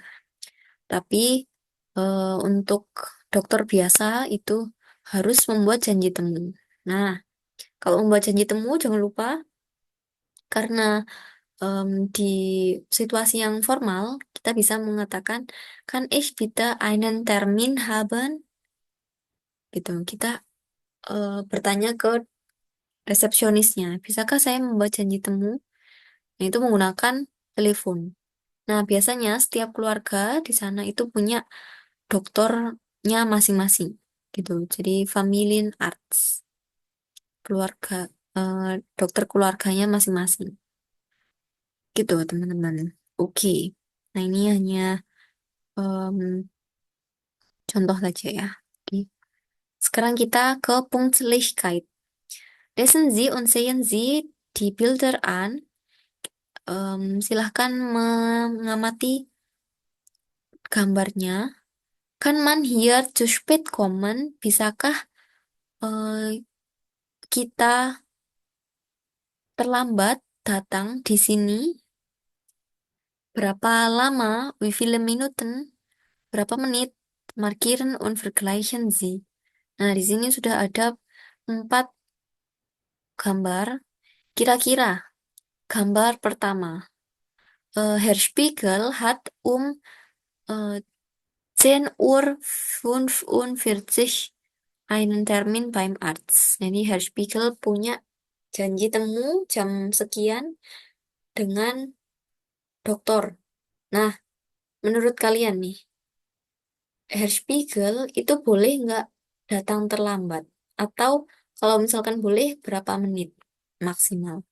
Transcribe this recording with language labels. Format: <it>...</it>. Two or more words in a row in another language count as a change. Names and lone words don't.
<id>Tapi untuk dokter biasa itu harus membuat janji temu. Nah, kalau membuat janji temu jangan lupa karena di situasi yang formal kita bisa mengatakan kan</id> <de>ich bitte einen Termin haben</de> <id>gitu. Kita bertanya ke resepsionisnya, bisakah saya membuat janji temu? Nah, itu menggunakan telepon. Nah, biasanya setiap keluarga di sana itu punya dokternya masing-masing gitu. Jadi Familienarzt, keluarga dokter keluarganya masing-masing gitu, teman-teman. Oke. Nah, ini hanya em, contoh saja ya. Oke. Sekarang kita ke Pünktlichkeit.</id> <de>Lesen Sie und sehen Sie die Bilder an.</de> <id>Silahkan mengamati gambarnya.</id> <de>Kan man hier zu spät kommen?</de> <id>Bisakah eh, kita terlambat datang di sini? Berapa lama?</id> <de>Wie viele Minuten?</de> <id>Berapa menit?</id> <de>Markieren und vergleichen Sie.</de> <id>Nah, di sini sudah ada 4 gambar. Kira-kira gambar pertama.</id> <de>Herr Spiegel hat äh, 10:45 Uhr einen Termin beim Arzt.</de> <id>Jadi Herr Spiegel punya janji temu jam sekian dengan dokter. Nah, menurut kalian nih, Herr Spiegel itu boleh nggak datang terlambat? Atau kalau misalkan boleh, berapa menit maksimal?</id>